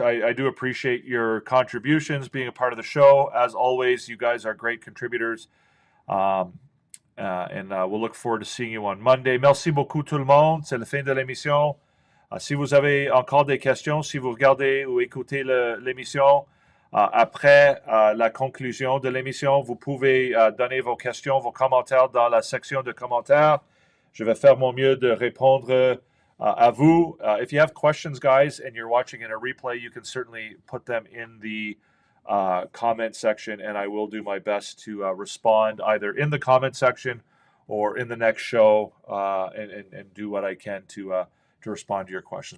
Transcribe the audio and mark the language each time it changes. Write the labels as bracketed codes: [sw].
[en] I do appreciate your contributions, being a part of the show. As always, you guys are great contributors. And we'll look forward to seeing you on Monday. [fr] Merci beaucoup tout le monde. C'est la fin de l'émission. Si vous avez encore des questions, si vous regardez ou écoutez l'émission, après la conclusion de l'émission, vous pouvez donner vos questions, vos commentaires dans la section de commentaires. Je vais faire mon mieux de répondre à vous. [en] If you have questions, guys, and you're watching in a replay, you can certainly put them in the comment section, and I will do my best to respond either in the comment section or in the next show and do what I can to respond to your questions.